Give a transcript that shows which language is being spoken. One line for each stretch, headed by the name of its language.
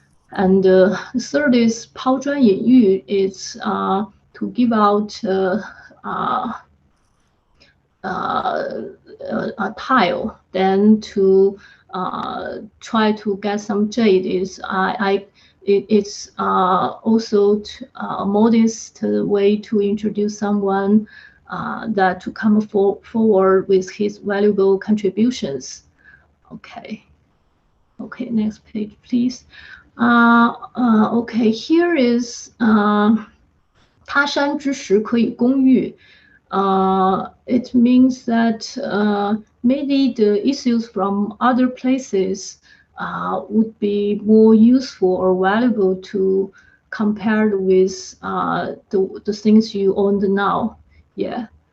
English: And the third is
Chinese: 抛砖引玉.
English: It's to give out a tile, then to try to get some jade. It's also a modest way to introduce someone that to come forward with his valuable contributions. Okay, next page, please. Okay, here is
Chinese: 他山之石可以攻玉.
English: It means that maybe the issues from other places would be more useful or valuable to compared with the things you own now. Yeah.